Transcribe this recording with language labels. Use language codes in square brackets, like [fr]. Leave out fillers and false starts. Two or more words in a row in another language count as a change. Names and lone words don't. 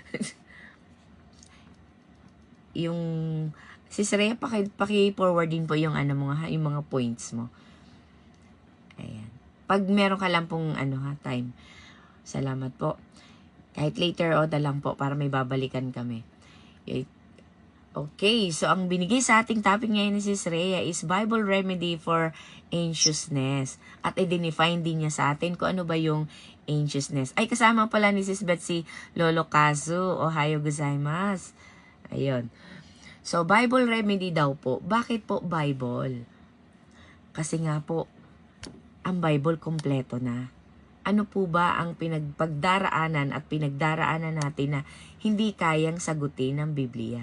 [tl] Yung, Sis Rhea, paki-forward din po yung, yung mga points mo. Ayan. Pag meron ka lang pong time. Salamat po. Kahit later na lang po para may babalikan kami. Okay, so ang binigay sa ating topic ngayon ni Sis Rhea is Bible Remedy for Anxiousness. At i-define din niya sa atin kung ano ba yung anxiousness. Ay, kasama pala ni Sis Betsy Lolo Kazu. [ja] おはようございます. [tl] Ayun. So, Bible Remedy daw po. Bakit po Bible? Kasi nga po, ang Bible kompleto na. Ano po ba ang pinagdaraanan natin na hindi kayang sagutin ng Biblia?